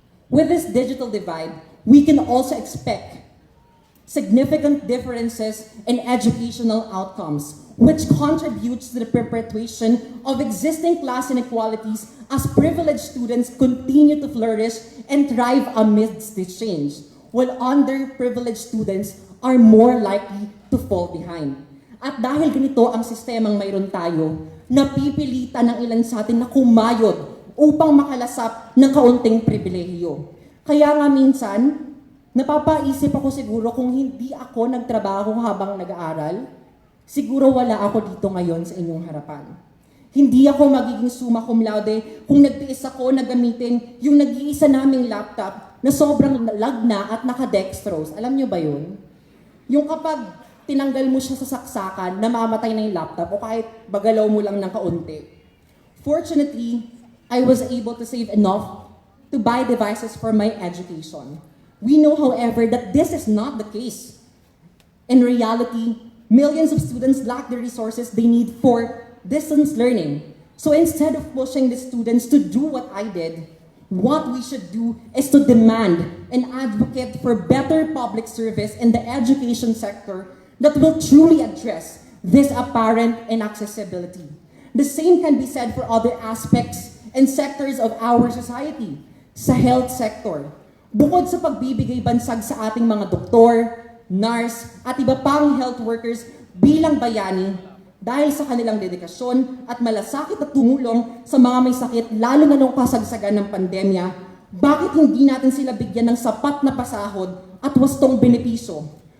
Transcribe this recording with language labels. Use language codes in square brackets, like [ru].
[en] With this digital divide, we can also expect significant differences in educational outcomes which contributes to the perpetuation of existing class inequalities as privileged students continue to flourish and thrive amidst this change, while underprivileged students are more likely to fall behind. [tl] At dahil ganito ang sistemang mayroon tayo, napipilitan ng ilan sa atin na kumayod upang makalasap ng kaunting pribilehiyo. Kaya nga minsan, napapaisip ako siguro kung hindi ako nagtrabaho habang nag-aaral, siguro wala ako dito ngayon sa inyong harapan. Hindi ako magiging summa cum laude kung nagtiis ako na gamitin yung nag-iisa naming laptop na sobrang lag na at naka-dextrose. Alam nyo ba yun? Yung kapag tinanggal mo siya sa saksakan, namamatay na yung laptop o kahit bagalaw mo lang ng kaunti. [en] Fortunately, I was able to save enough to buy devices for my education. We know, however, that this is not the case. In reality, millions of students lack the resources they need for distance learning. So instead of pushing the students to do what I did, what we should do is to demand and advocate for better public service in the education sector that will truly address this apparent inaccessibility. The same can be said for other aspects and sectors of our society. [tl] Sa health sector, bukod sa pagbibigay bansag sa ating mga doktor, nurse, at iba pang health workers bilang bayani, dahil sa kanilang dedikasyon at malasakit at tumulong sa mga may sakit lalo na nung kasagsagan ng pandemya, bakit hindi natin sila bigyan ng sapat na pasahod at wastong benepisyo?